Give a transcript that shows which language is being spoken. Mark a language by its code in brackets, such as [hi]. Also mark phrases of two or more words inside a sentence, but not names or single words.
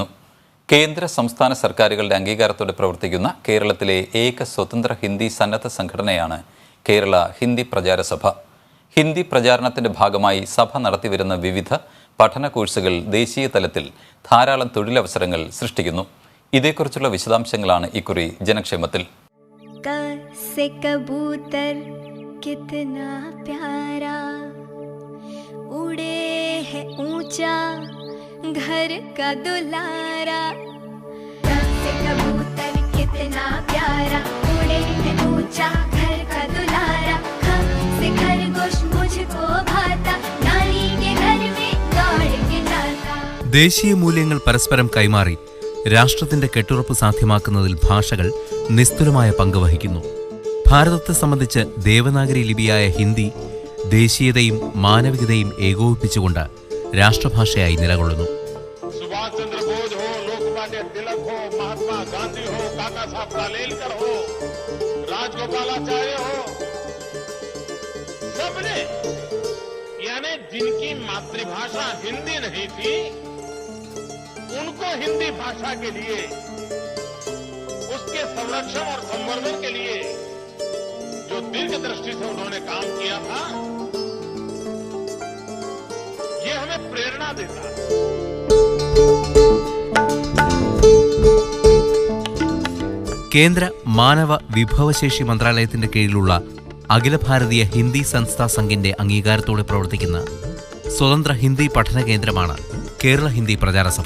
[ml] കേന്ദ്ര സംസ്ഥാന സർക്കാരുകളുടെ അംഗീകാരത്തോടെ പ്രവർത്തിക്കുന്ന കേരളത്തിലെ ഏക സ്വതന്ത്ര ഹിന്ദി സന്നദ്ധ സംഘടനയാണ് കേരള ഹിന്ദി പ്രചാര സഭ. ഹിന്ദി പ്രചാരണത്തിന്റെ ഭാഗമായി സഭ നടത്തിവരുന്ന വിവിധ പഠന കോഴ്സുകൾ ദേശീയ തലത്തിൽ ധാരാളം തൊഴിലവസരങ്ങൾ സൃഷ്ടിക്കുന്നു. ഇതേക്കുറിച്ചുള്ള വിശദാംശങ്ങളാണ് ഇക്കുറി ജനക്ഷേമത്തിൽ. [hi] कबूतर कितना प्यारा उड़े है ऊंचा घर का दुलारा. से कबूतर कितना प्यारा उड़े है ऊंचा घर का दुलारा. से खरगोश मुझको भाता नानी के घर में दौड़ के जाता. [ml] ദേശീയ മൂല്യങ്ങൾ പരസ്പരം കൈമാറി രാഷ്ട്രത്തിന്റെ കെട്ടുറപ്പ് സാധ്യമാക്കുന്നതിൽ ഭാഷകൾ നിസ്തുലമായ പങ്ക് വഹിക്കുന്നു. ഭാരതത്തെ സംബന്ധിച്ച് ദേവനാഗരി ലിപിയായ ഹിന്ദി ദേശീയതയും മാനവികതയും ഏകോപിപ്പിച്ചുകൊണ്ട് രാഷ്ട്രഭാഷയായി നിലകൊള്ളുന്നു. [hi] सुभाष चंद्र बोस हो, लोकमान्य तिलक हो, महात्मा गांधी हो, काका साहब कालेलकर हो, राजगोपालाचार्य हो, सबने यानी जिनकी मातृभाषा हिंदी नहीं थी उनको हिंदी भाषा के लिए उसके संरक्षण और संवर्धन के लिए जो दीर्घ दृष्टि से उन्होंने काम किया था, ये हमें प्रेरणा देता है. [ml] കേന്ദ്ര മാനവ വിഭവശേഷി മന്ത്രാലയത്തിന്റെ കീഴിലുള്ള അഖില ഭാരതീയ ഹിന്ദി സംസ്ഥാ സംഘിന്റെ അംഗീകാരത്തോടെ പ്രവർത്തിക്കുന്ന സ്വതന്ത്ര ഹിന്ദി പഠന കേന്ദ്രമാണ് കേരള ഹിന്ദി പ്രചാര സഭ.